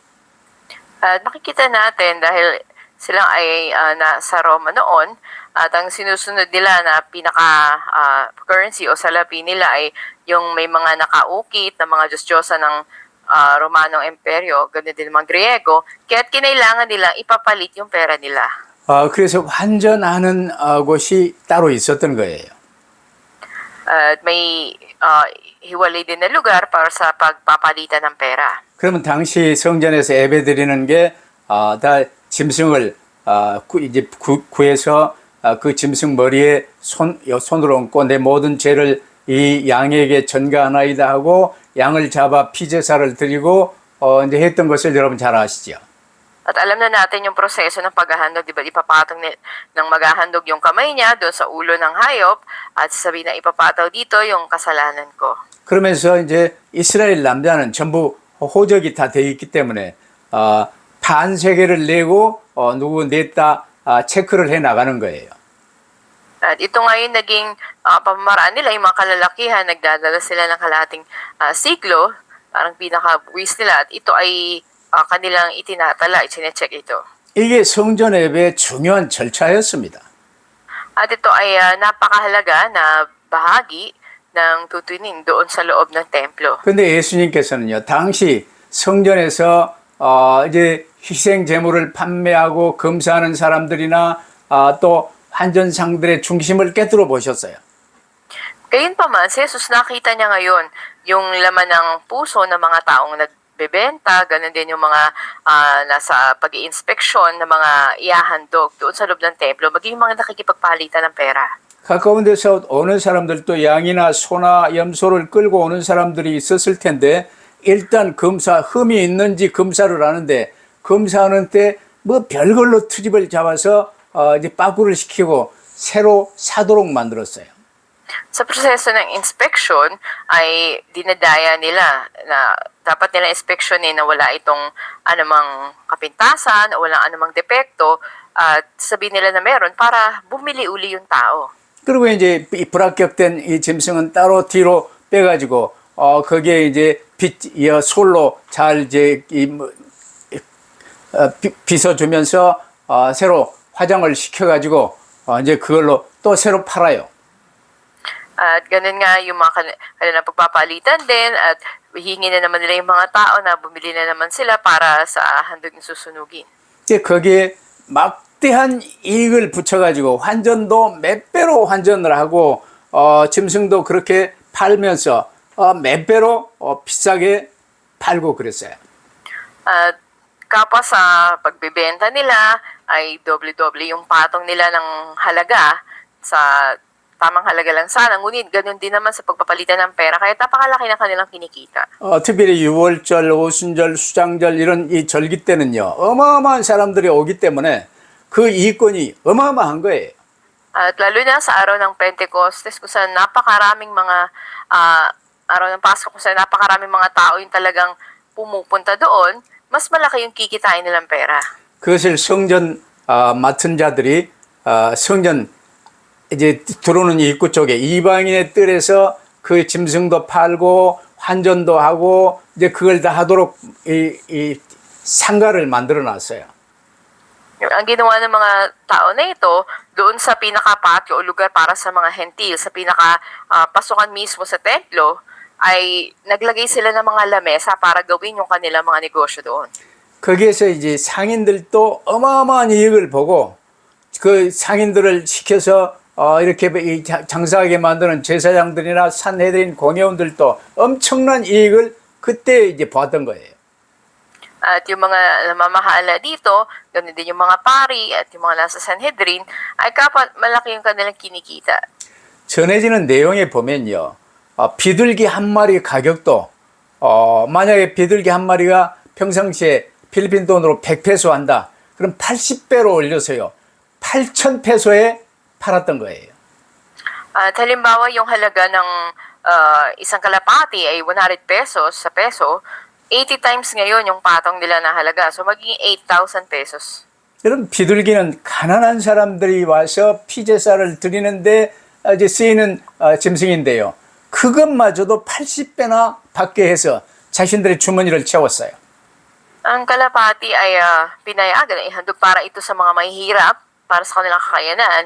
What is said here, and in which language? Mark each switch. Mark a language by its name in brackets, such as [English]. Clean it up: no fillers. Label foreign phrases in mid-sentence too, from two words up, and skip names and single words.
[Filipino] At makikita natin dahil silang ay nasa Roma noon at ang sinusunod nila na pinaka-currency o salapi nila ay yung may mga nakaukit na mga Diyos-Diyosa ng Romanong Imperyo, ganun din mga Griego, kaya't kinailangan nila ipapalit yung pera nila. [Korean] 그래서 환전하는 곳이 따로 있었던 거예요. [Filipino] At may hiwalay din na lugar para sa pagpapalitan ng pera. [Korean] 그러면 당시 성전에서 예배 드리는 게 다 짐승을 이제 구해서 그 짐승 머리에 손으로 얹고 내 모든 죄를 이 양에게 전가하나이다 하고 양을 잡아 피제사를 드리고 이제 했던 것을 여러분 잘 아시죠? [Filipino] At alam na natin yung proseso ng paghahandog, di ba? Ipapataw ng maghahandog yung kamay niya doon sa ulo ng hayop at sasabihin na ipapataw dito yung kasalanan ko. [Korean] 그러면서 이제 이스라엘 남자는 전부 호적이 다 돼 있기 때문에 반세겔을 내고 누구 냈다 체크를 해 나가는 거예요. [Filipino] At ito ngayon naging pamamaraan nila, yung mga kalalakihan, nagdadala sila ng kalahating siklo, parang pinaka-buwis nila, at ito ay kanilang itinatala, ichinecheck ito. [Korean] 이게 성전 예배의 중요한 절차였습니다. [Filipino] At ito ay napakahalaga na bahagi ng tutunin doon sa loob ng templo. [Korean] 근데 예수님께서는요, 당시 성전에서 이제 희생 제물을 판매하고 검사하는 사람들이나 또 환전상들의 중심을 깨뜨려 보셨어요. [Filipino] Gayunpaman, si Jesus nakita niya ngayon yung laman ng puso ng mga taong nagbebenta, ganun din yung mga nasa pag-iinspeksyon ng mga ihahandog doon sa loob ng templo, maging mga nakikipagpalitan ng pera. [Korean] 가까운 데서 오는 사람들도 양이나 소나 염소를 끌고 오는 사람들이 있었을 텐데 일단 흠이 있는지 검사를 하는데 검사하는 때 뭐 별걸로 트집을 잡아서 이제 빠꾸를 시키고 새로 사도록 만들었어요. [Filipino] Sa proseso ng inspection ay dinadaya nila na dapat nila inspeksyonin na wala itong anumang kapintasan o walang anumang depekto at sabihin nila na meron para bumili uli yung tao. [Korean] 그리고 이제 이 불합격된 이 짐승은 따로 뒤로 빼가지고 거기에 이제 솔로 잘 이제 빗어주면서 새로 화장을 시켜가지고 이제 그걸로 또 새로 팔아요. [Filipino] At ganun nga yung mga kanilang pagpapalitan din at hihingi na naman nila yung mga tao na bumili na naman sila para sa handog ng susunugin. [Korean] 거기에 막대한 이익을 붙여가지고 환전도 몇 배로 환전을 하고 짐승도 그렇게 팔면서 몇 배로 비싸게 팔고 그랬어요. [Filipino] At kapwa sa pagbebenta nila ay doble-doble yung patong nila ng halaga sa tamang halaga lang sana. Ngunit ganun din naman sa pagpapalitan ng pera kaya napakalaki ng kanilang kinikita. [Korean] 특별히 유월절, 오순절, 수장절 이런 이 절기 때는요 어마어마한 사람들이 오기 때문에 그 이권이 어마어마한 거예요. [Filipino] At lalo na sa araw ng Pentecostes kung saan napakaraming mga araw ng Pasko kung saan napakaraming mga tao yung talagang pumupunta doon, mas malaki yung kikitain nilang pera. [Korean] 그것을 성전 맡은 자들이 성전 이제 들어오는 입구 쪽에 이방인의 뜰에서 그 짐승도 팔고 환전도 하고 이제 그걸 다 하도록 이 상가를 만들어 놨어요. [Filipino] Ang ginawa ng mga tao na ito, doon sa pinaka-patio o lugar para sa mga hentil, sa pinaka-pasukan mismo sa templo, ay naglagay sila ng mga lamesa para gawin yung kanilang mga negosyo doon. [Korean] 거기에서 이제 상인들도 어마어마한 이익을 보고 그 상인들을 시켜서 이렇게 장사하게 만드는 제사장들이나 산헤드린 공회원들도 엄청난 이익을 그때 이제 보았던 거예요. [Filipino] At yung mga namamahala dito, ganoon din yung mga pari at yung mga nasa Sanhedrin, ay kapat malaki yung kanilang kinikita. [Korean] 전해지는 내용에 보면요, 비둘기 한 마리 가격도 만약에 비둘기 한 마리가 평상시에 필리핀 돈으로 100페소 한다. 그럼 80배로 올려서요. 8,000페소에 팔았던 거예요. [Filipino] At halimbawa, yung halaga ng isang kalapati ay 100 pesos sa peso, 80 times ngayon yung patong nila na halaga. So, magiging 8,000 pesos. [Korean] 여러분, 비둘기는 가난한 사람들이 와서 피제사를 드리는데 이제 쓰이는 짐승인데요. 그것마저도 80배나 받게 해서 자신들의 주머니를 채웠어요. [Filipino] Ang kalapati ay pinayagan, ihandog para ito sa mga mahihirap, para sa kanilang kakayanan.